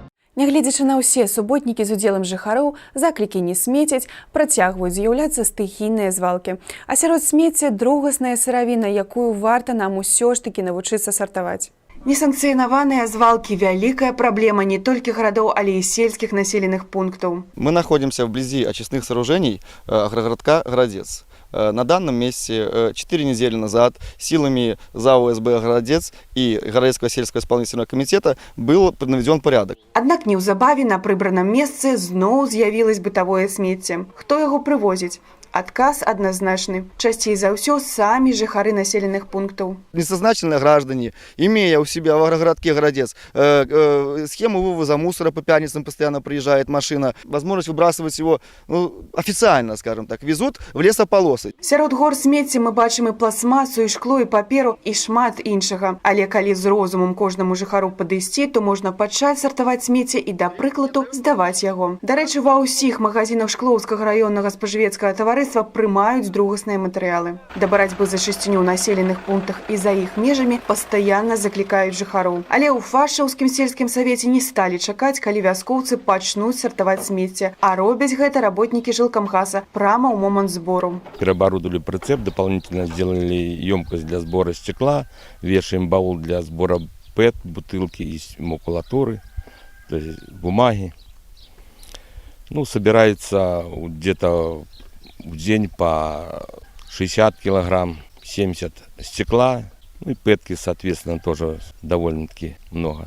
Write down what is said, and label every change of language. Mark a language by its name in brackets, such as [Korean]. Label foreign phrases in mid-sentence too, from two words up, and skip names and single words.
[Belarusian] Нягледзячы на ўсе суботнікі з удзелам жыхароў, заклікі не смецяць, працягваюць з'яўляцца стыхійныя звалкі. А сярод смецця другасная сыравіна, якую варта нам усё ж такі навучыцца сартаваць. Несанкцыянаваныя звалкі – вялікая праблема не толькі гарадоў, але і сельскіх населеных пунктаў. [Russian] Мы находимся вблизи очистных сооружений агрогородка «Городец». На данном месте 4 недели назад силами ЗАО СБ «Городец» и Городецкого сельского исполнительного комитета был наведен порядок. [Belarusian] Аднак неўзабаве на прыбраным месцы зноў з'явілось бытавое смецце. Хто яго прывозіць? Адказ адназначны. Часцей за ўсё самі жыхары населеных пунктаў. [Russian] Несознательные граждане, имея у себя в агрогородке «Городец» схему вывоза мусора по пятницам, постоянно приезжает машина, возможность выбрасывать его официально, скажем так, везут в лесополосы. [Belarusian] Сярод гор смецця мы бачым і пластмасу, і шкло, і паперу, і шмат іншага. Але калі з розумам кожнаму жыхару падысці, то можна пачаць сартаваць смецце і, да прыкладу, здаваць яго. Дарэчы, ва ўсіх магазинах Шклоўскага раённага спажывецкага таварыства прымаюць другасныя матэрыялы. Да барацьбы за чысціню ў населеных пунктах і за іх межамі пастаянна заклікаюць жыхароў. Але ў Фашаўскім сельскім савеце не сталі чакаць, калі вяскоўцы пачнуць сартаваць смецце, а робяць гэта работнікі [Russian] жилкомхоза прямо [Belarusian] ў момант збору. [Russian] Переоборудовали прицеп, дополнительно сделали емкость для сбора стекла, вешаем баул для сбора ПЭТ, бутылки из макулатуры, то есть бумаги. Собирается где-то в день по 60 килограмм, 70 стекла, и пэтки, соответственно, тоже довольно-таки много.